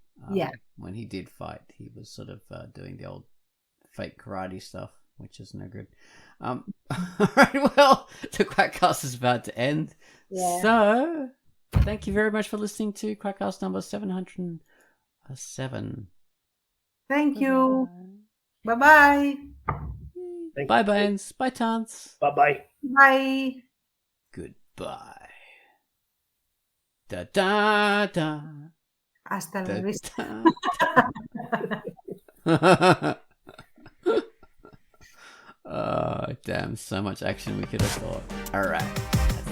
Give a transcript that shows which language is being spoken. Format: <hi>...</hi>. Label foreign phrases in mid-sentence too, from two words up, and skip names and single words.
<en>When he did fight, he was sort of doing the old fake karate stuff, which is no good. All right, well, the Quackcast is about to end. Yeah. So, thank you very much for listening to Quackcast number 707. Thank you. Bye-bye. Bye, Baines. Bye, Tance. Bye-bye. Bye. Goodbye. Da-da-da.</en> <es>Hasta la vista.</es> <en>Oh, damn, so much action we could have thought. All right.</en>